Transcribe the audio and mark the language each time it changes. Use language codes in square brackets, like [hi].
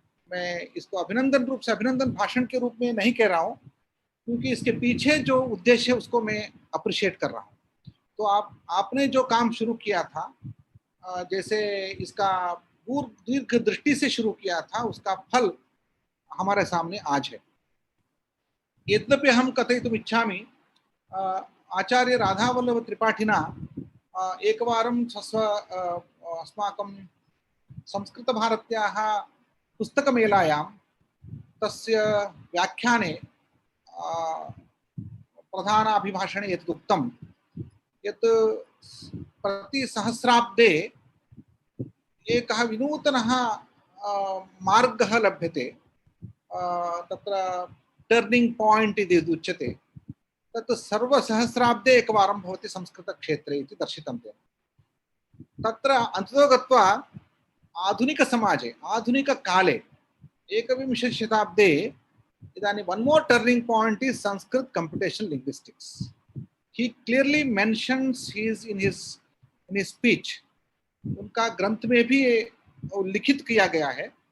[hi] मैं इसको अभिनंदन भाषण के रूप में नहीं कह रहा हूं, क्योंकि इसके पीछे जो उद्देश्य है उसको मैं अप्रिशिएट कर रहा हूं। तो आपने जो काम शुरू किया था, जैसे इसका दीर्घ दृष्टि से शुरू किया था, उसका फल हमारे सामने आज है। [sa] यद्यपि अहं कथयितुम् इच्छामि, आचार्य राधावल्लभ त्रिपाठिना एकवारं अस्माकं संस्कृतभारत्याः पुस्तकमेलायां तस्य व्याख्याने प्रधान अभिभाषणे यत् उक्तं यत् प्रतिसहस्राब्दे एकः विनूतनः मार्गः लभ्यते, तत्र टर्निंग पॉइंट इति उच्यते। तत् सर्वसहस्राब्दे एकवारं भवति संस्कृतक्षेत्रे इति दर्शितं तेन। तत्र अन्ततो गत्वा आधुनिकसमाजे आधुनिककाले 21वीं शताब्दे इदानीं [en] one more turning point is Sanskrit computational linguistics. He clearly mentions in his speech, [hi] उनका ग्रंथ में भी लिखित किया गया है।